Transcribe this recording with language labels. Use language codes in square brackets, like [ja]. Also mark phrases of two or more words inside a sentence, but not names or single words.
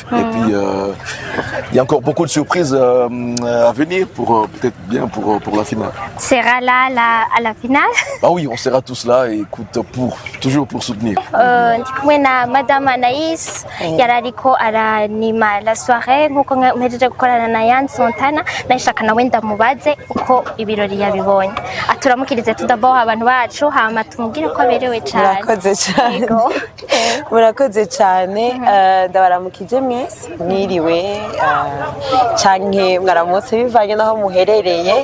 [fr] Et puis il y a encore beaucoup de surprises à venir pour peut-être bien pour la finale. Tu seras là à la finale? Ah oui, on sera tous là et écoute, toujours pour soutenir. [rn] Madame Anaïs yarariko aranima [fr] la soirée [rn] nkuko mpejeje gukorana na Yan Sontana nashaka nawe ndamubaze uko ibirori yabibonye aturamukirize tudabo abantu bacu hama tumubwire ko aberewe cyane. Murakoze cyane ndabaramukije mwese mwiriwe canke mwaramutse bivanye naho muherereye.